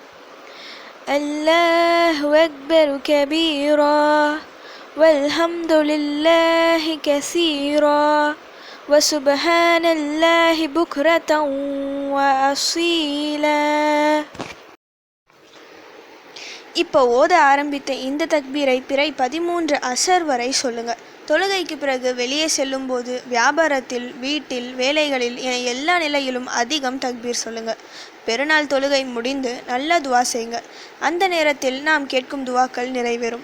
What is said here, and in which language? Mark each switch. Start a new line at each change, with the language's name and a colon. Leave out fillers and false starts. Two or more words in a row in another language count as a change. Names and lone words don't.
Arabic: الله أكبر كبيرا والحمد لله كثيرا وسبحان الله بكرة وأصيلا.
Tamil: இப்போ ஓத ஆரம்பித்த இந்த தக்பீரை பிறை 13 அசர் வரை சொல்லுங்க. தொழுகைக்கு பிறகு வெளியே செல்லும் போது, வியாபாரத்தில், வீட்டில், வேலைகளில் என எல்லா நிலையிலும் அதிகம் தக்பீர் சொல்லுங்க. பெருநாள் தொழுகை முடிந்து நல்ல துவா செய்யுங்க. அந்த நேரத்தில் நாம் கேட்கும் துவாக்கள் நிறைவேறும்.